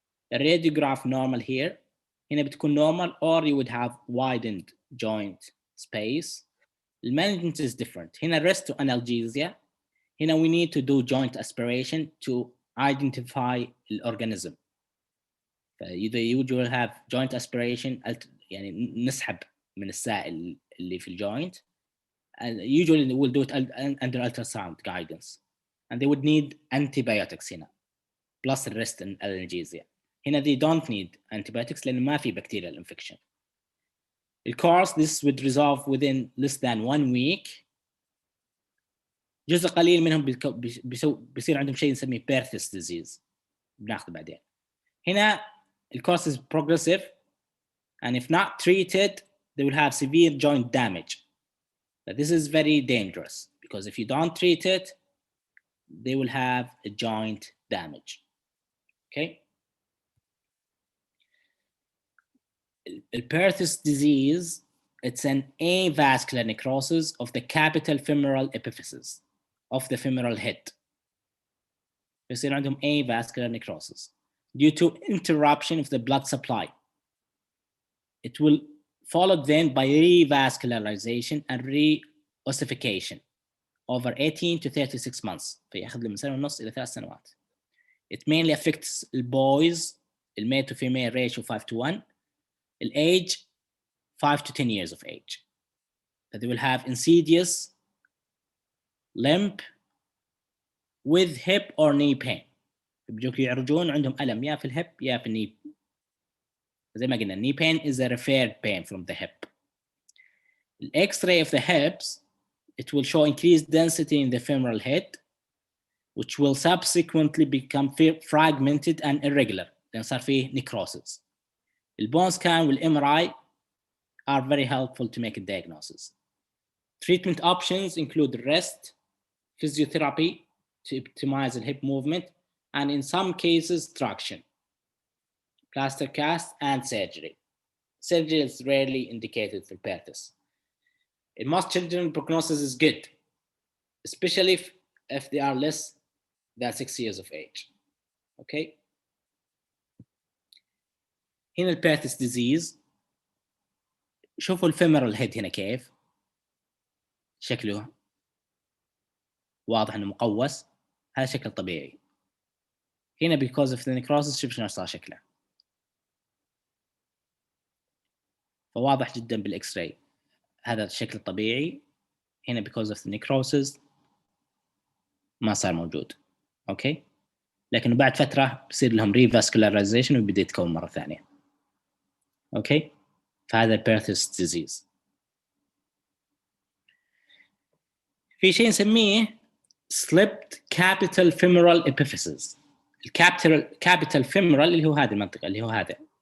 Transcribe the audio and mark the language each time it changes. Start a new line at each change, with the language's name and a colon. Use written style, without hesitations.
English: The radiograph normal here.
Arabic: هنا بتكون normal,
English: or you would have widened joint space. The management is different. هنا rest to analgesia. هنا we need to do joint aspiration to identify the organism. You usually have joint aspiration,
Arabic: يعني نسحب من السائل اللي في الجوينت
English: and usually they will do it under ultrasound guidance, and they would need antibiotics هنا plus rest and analgesia. هنا they don't need antibiotics
Arabic: لأن ما في bacterial infection.
English: Of course, this would resolve within less than 1 week.
Arabic: جزء قليل منهم بيصير عندهم شيء نسميه Perthes disease. بناخذه بعدين.
English: هنا the course is progressive, and if not treated, they will have severe joint damage. But this is very dangerous because if you don't treat it, they will have a joint damage. Okay. Perthes disease, it's an avascular necrosis of the capital femoral epiphysis of the femoral head.
Arabic: بيصير عندهم avascular necrosis
English: due to interruption of the blood supply. It will follow then by revascularization and reossification over 18 to 36 months.
Arabic: فيأخذ له من سنة ونص إلى 3 سنوات.
English: It mainly affects the boys, the male to female ratio 5:1, the age 5 to 10 years of age. That they will have insidious limp with hip or knee pain.
Arabic: بيجوك يعرجون عندهم ألم يا في الهب يا في الني. زي ما قلنا,
English: knee pain is a referred pain from the hip. The X-ray of the hips, it will show increased density in the femoral head, which will subsequently become fragmented and irregular.
Arabic: لأن صار فيه necrosis.
English: The bone scan with MRI are very helpful to make a diagnosis. Treatment options include rest, physiotherapy to optimize the hip movement, and in some cases, traction, plaster cast, and surgery. Surgery is rarely indicated for Perthes. In most children, prognosis is good, especially if they are less than 6 years of age. Okay.
Arabic: هنا البيرتس disease. شوفوا الفيمورال هيد هنا كيف شكله واضح انه مقوس. هذا شكل طبيعي. هنا
English: because of the necrosis
Arabic: شوف شنو صار شكله. فواضح جدا بالاكس راي هذا الشكل الطبيعي. هنا
English: because of the necrosis
Arabic: ما صار موجود. اوكي. لكنه بعد فتره بصير لهم revascularization وبيبدا يتكون مره ثانيه. اوكي. فهذا Perthes disease. في شيء نسميه slipped capital femoral epiphysis. الكابيتال femoral اللي هو هذه المنطقة اللي هو هذا.